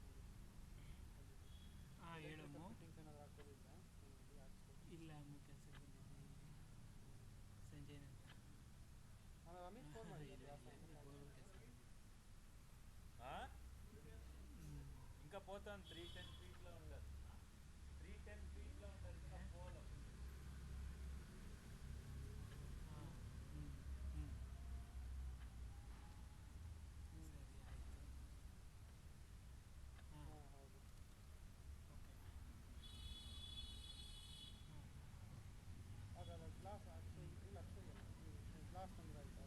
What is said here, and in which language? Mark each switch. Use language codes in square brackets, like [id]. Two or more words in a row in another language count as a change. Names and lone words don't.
[kn] ಹಾಂ ಹೇಳಮ್ಮ. ಫಿಟ್ಟಿಂಗ್ಸ್ ಏನಾದರೂ ಹಾಕ್ಬೋದಿದ್ರೆ ಇಲ್ಲಿ ಹಾಕ್ಸ್ಬೋದು. ಇಲ್ಲ ಅಮ್ಮ, ಕೆಲಸಕ್ಕೆ ಬಂದಿದ್ದೀನಿ ಇಲ್ಲಿ ಸಂಜಯ್ ನಗರ. ನಾನು ಅಮಿತ್ ಫೋನ್ ಮಾಡಿದ್ದೆ ಬೋರ್ವೆಲ್ ಕೆಲಸ. [te] ఇంకా పోతాను 310 ఫీట్లో ఉంటుంది. 310 ఫీట్లో ఉంటుంది ఇంకా పోవాలి. [kn] ಸರಿ ಆಯಿತು. ಹಾಂ ಹೌದು. ಅದಲ್ಲ ಗ್ಲಾಸ್ ಅಷ್ಟೇ ಇಲ್ಲ ಅಷ್ಟೇ ಇಲ್ಲ ಗ್ಲಾಸ್ ತಂದ್ರೆ ಆಯಿತಾ?